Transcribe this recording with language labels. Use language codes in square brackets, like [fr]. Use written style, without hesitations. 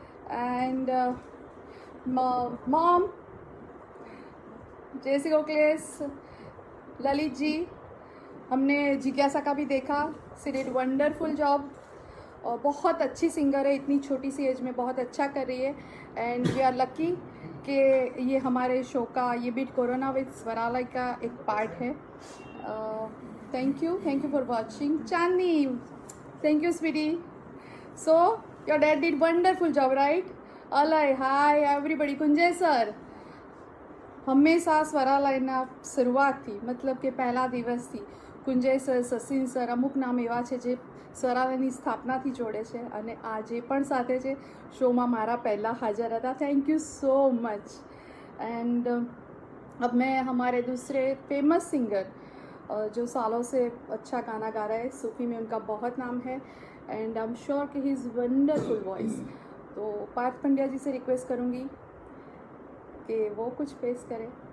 [hi] And mom जैसी गोखलेस, ललित जी, हमने जिज्ञासा का भी देखा, [en] she did wonderful job [hi] और बहुत अच्छी सिंगर है, इतनी छोटी सी एज में बहुत अच्छा कर रही है [en] and we are lucky [hi] कि ये हमारे शो का ये बीट कोरोना विद स्वरालय का एक पार्ट है। [en] Thank you for watching. [hi] Chandni [en] Thank you, sweetie. So, your dad did wonderful job, right? Alay, hi everybody. [gu] Kunjay sir હંમેશા સ્વરાલયના શરૂઆતથી મતલબ કે પહેલા દિવસથી કુંજય સર, સસીન સર અમુક નામ એવા છે જે સ્વરાલયની સ્થાપનાથી જોડે છે અને આજે પણ સાથે છે. શોમાં મારા પહેલાં હાજર હતા. [en] Thank you so much. [hi] And अब मैं हमारे दूसरे फेमस सिंगर जो सालों से अच्छा गाना गा रहा है, सूफी में उनका बहुत नाम है [en] and I am sure [hi] कि [en] He is wonderful voice. [hi] तो पार्थ पंड्या जी से रिक्वेस्ट करूँगी कि वो कुछ पेश करें.